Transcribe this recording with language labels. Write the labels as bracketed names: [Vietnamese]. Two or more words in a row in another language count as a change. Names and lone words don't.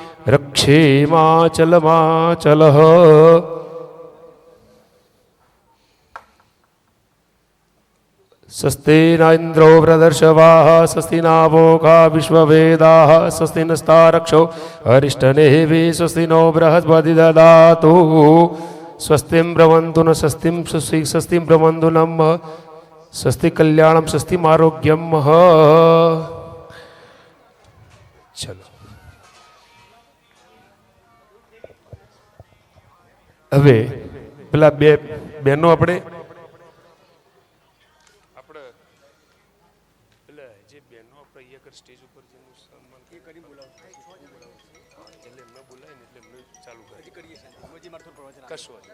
[Sanskrit] रक्षेमाचलमाचलः स्वस्ति न इंद्रो वृदर्शवाः स्वस्ति न वोघा विश्ववेदाः स्वस्ति नस्तारक्षो अरिष्टनेमि स्वस्ति नो बृहस्पति ददातु स्वस्तिं ब्रवन्तु न स्वस्तिं ब्रवन्तु नम स्वस्ति कल्याणं स्वस्तिम् आरोग्यम [Gujarati] चलो હવે પેલા બે બહેનો આપણે સ્ટેજ ઉપર જેનું સન્માન એ કરી બોલાવો એટલે એમને બોલાય ને એટલે એમને ચાલુ કરીએ કશું